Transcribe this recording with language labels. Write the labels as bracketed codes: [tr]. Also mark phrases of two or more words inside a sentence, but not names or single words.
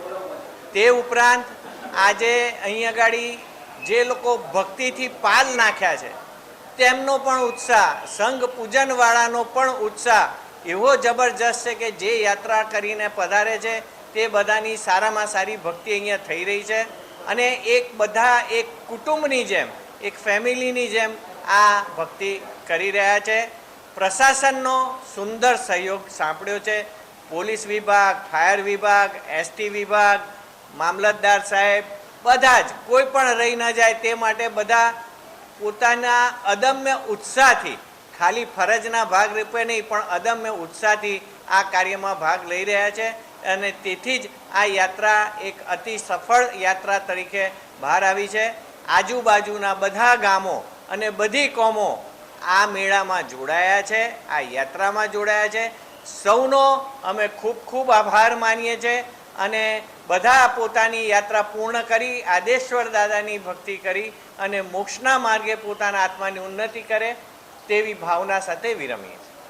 [gu] તે ઉપરાંત આજે અહીં અગાડી જે લોકો ભક્તિથી પાલ નાખ્યા છે તેમનો પણ ઉત્સાહ, સંઘ પૂજનવાળાનો પણ ઉત્સાહ એવો જબરદસ્ત [hi] है कि [gu] જે યાત્રા કરીને પધારે છે તે બધાની સારામાં સારી ભક્તિ અહીંયા થઈ રહી છે અને એક બધા એક કુટુંબની જેમ, એક ફેમિલીની જેમ આ ભક્તિ કરી રહ્યા છે। પ્રશાસનનો સુંદર સહયોગ સાંપડ્યો છે। પોલીસ વિભાગ, ફાયર વિભાગ, એસટી વિભાગ, મામલતદાર સાહેબ બધા જ કોઈ પણ રહી ન જાય તે માટે બધા પોતાના અદમ્ય ઉત્સાહથી, ખાલી ફરજના ભાગ રૂપે નહીં પણ અદમ્ય ઉત્સાહથી આ કાર્ય મેં ભાગ લઈ રહ્યા છે અને તેથી જ આ યાત્રા એક અતિ સફળ યાત્રા તરીકે બહાર આવી છે। આજુબાજુના બધા ગામો અને બધી કોમો આ મેળા મેં જોડાયા છે, આ યાત્રા મેં જોડાયા છે। સૌનો અમે ખૂબ ખૂબ આભાર માનીએ છે અને બધા પોતાની યાત્રા પૂર્ણ કરી આદેશ્વર દાદાની ભક્તિ કરી અને મોક્ષના માર્ગે પોતાના આત્માની ઉન્નતિ કરે તેવી ભાવના સાથે વિરમીએ।